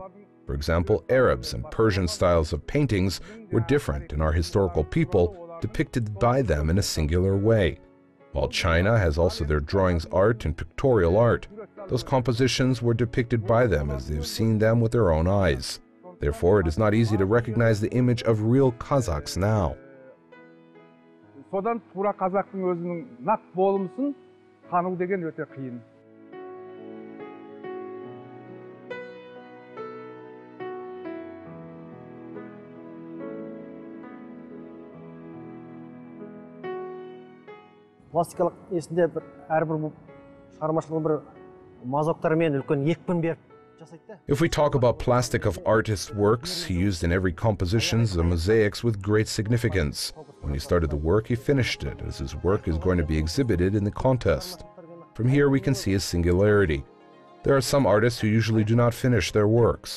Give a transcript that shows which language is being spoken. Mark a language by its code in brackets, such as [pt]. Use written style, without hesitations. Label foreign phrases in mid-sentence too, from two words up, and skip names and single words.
[en] For example, Arabs and Persian styles of paintings were different, and our historical people depicted by them in a singular way. While China has also their drawings art and pictorial art, those compositions were depicted by them as they've seen them with their own eyes. Therefore, it is not easy to recognize the image of real Kazakhs now. [kk] Содан тура қазақтың өзінің нақ болмысын тану деген өте қиын. Пластикалық есінде әрбір шығармашылығы бір мазоктармен үлкен екпін беріп жасайды. [en] If we talk about plastic of artist's works, he used in every compositions the mosaics with great significance. When he started the work, he finished it, as his work is going to be exhibited in the contest. From here we can see his singularity. There are some artists who usually do not finish their works.